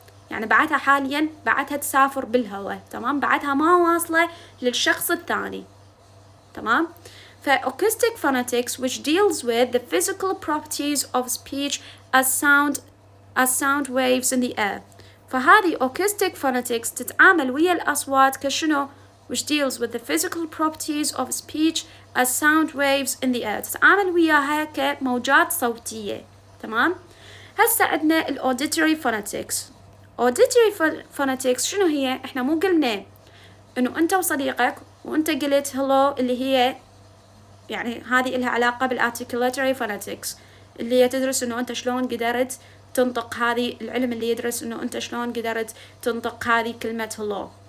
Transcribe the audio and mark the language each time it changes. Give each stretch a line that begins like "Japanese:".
Arabic: يعني بعدها حاليا بعدها تسافر بالهواء، تمام؟ بعدها ما واصلة للشخص الثاني، تمام؟
English: acoustic phonetics which deals with the physical properties of speech as sound waves in the air.
Arabic: فهذه
English: acoustic phonetics
Arabic: تتعامل ويا الأصوات كشنو
English: which deals with the physical properties of speech as sound waves in the air،
Arabic: تتعامل وياها كموجات صوتية، تمام؟ هسه عندنا
English: auditory phonetics.
Arabic: auditory phonetics شنو هي؟ احنا مو قلنا انه انت وصديقك وانت قلت hello اللي هي يعني هذه إلها علاقة بالarticulatory phonetics اللي هي تدرس إنه أنت شلون قدرت تنطق، هذه العلم اللي يدرس إنه أنت شلون قدرت تنطق هذه كلمة hello،